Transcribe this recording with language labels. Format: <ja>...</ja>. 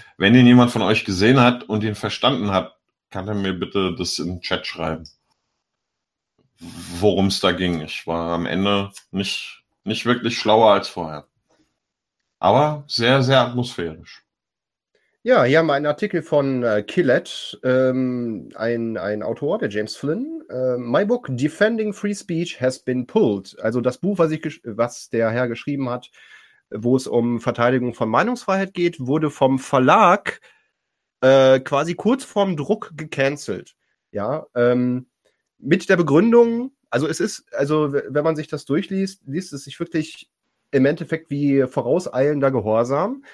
<de>Wenn ihn jemand von euch gesehen hat und ihn verstanden hat, kann er mir bitte das in den Chat schreiben, worum es da ging. Ich war am Ende nicht nicht wirklich schlauer als vorher. Aber sehr, sehr atmosphärisch. Ja, hier haben wir einen Artikel von Killett, ein Autor, der James Flynn.</de> <en>My book Defending Free Speech has been pulled.</en> <de>Also das Buch, was der Herr geschrieben hat, wo es um Verteidigung von Meinungsfreiheit geht, wurde vom Verlag quasi kurz vorm Druck gecancelt. Ja, mit der Begründung, also es ist, also wenn man sich das durchliest, liest es sich wirklich im Endeffekt wie vorauseilender Gehorsam.</de>